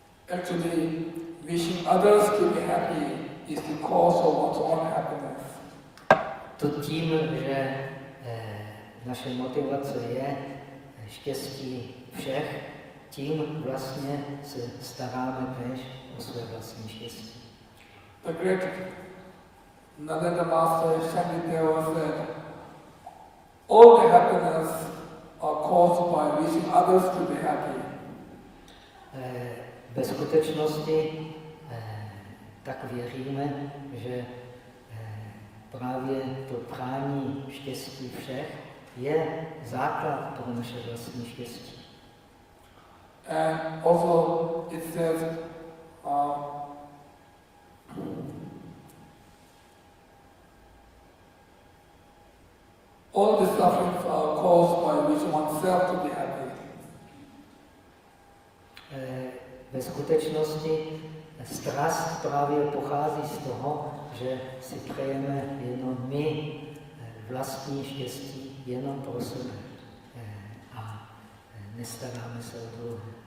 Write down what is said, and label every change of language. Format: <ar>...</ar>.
<en>Actually, wishing others to be happy is the cause of one's own happiness.</en> <cs>To tím, že naše motivace je štěstí všech, tím vlastně se staráme též o své vlastní štěstí.</cs> <en>The great Nalanda Master Shankideva said, all the happiness are caused by wishing others to be happy.</en> <cs>Ve skutečnosti tak věříme, že právě to prání štěstí všech je základ pro naše vlastní štěstí.</cs> <en>And also it says, all the sufferings are caused by wishing oneself to be happy.</en> <cs>Ve skutečnosti strast právě pochází z toho, že si přejeme jenom my vlastní štěstí jenom pro sebe a nestaráme se o druhé.</cs>